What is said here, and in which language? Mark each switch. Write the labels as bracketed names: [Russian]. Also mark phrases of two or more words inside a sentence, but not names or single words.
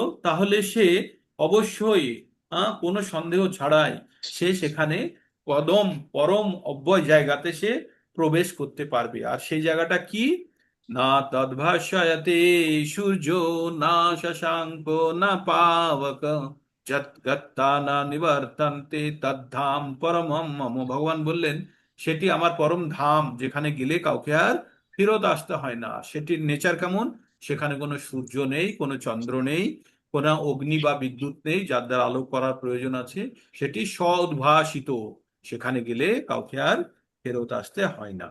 [Bangla] তাহলে সে অবশ্যই কোনো সন্দেহ ছাড়াই সে সেখানে [Sanskrit] পদম পরম অব্যয় [Bangla] জায়গাতে সে প্রবেশ করতে পারবে। আর সেই জায়গাটা কি? [Sanskrit] না তদ্ভাস্যতে সূর্য, না শশাঙ্ক, না পাবক, যৎ গত্তা না নিবর্তন্তে তদ্ধাম পরমম মম। [Bangla] ভগবান বললেন সেটি আমার পরম ধাম, যেখানে গেলে কাউকে আর ফেরত আসতে হয় না। সেটির নেচার কেমন? সেখানে কোনো সূর্য নেই, কোনো চন্দ্র নেই, কোনো অগ্নি বা বিদ্যুৎ নেই যার দ্বারা আলোক করার প্রয়োজন আছে। সেটি স্ব-উদ্ভাসিত, সেখানে গেলে কাউকে আর ফেরত আসতে হয় না।